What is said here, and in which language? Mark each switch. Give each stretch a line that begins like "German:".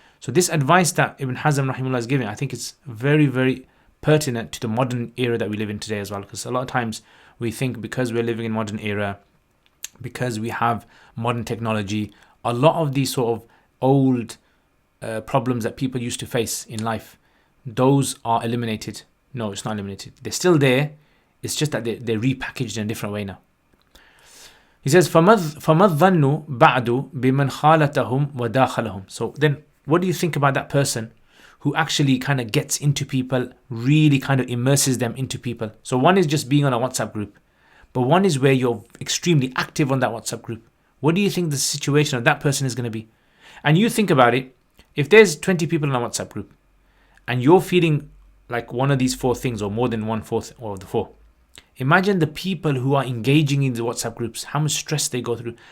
English: So this advice that Ibn Hazm rahimahullah is giving, I think it's very, very pertinent to the modern era that we live in today as well, because a lot of times we think because we're living in modern era, because we have modern technology, a lot of these sort of old problems that people used to face in life, those are eliminated. No, it's not eliminated. They're still there. It's just that they're repackaged in a different way now. He says,
Arabic: فَمَا الظَّنُّ بَعْدُ بِمَنْ خَالَتَهُمْ وَدَاخَلَهُم.
English: So then, what do you think about that person who actually kind of gets into people, really kind of immerses them into people? So one is just being on a WhatsApp group, but one is where you're extremely active on that WhatsApp group. What do you think the situation of that person is going to be? And you think about it, if there's 20 people in a WhatsApp group, and you're feeling like one of these 4 things, or more than 1/4 of the 4, imagine the people who are engaging in the WhatsApp groups, how much stress they go through.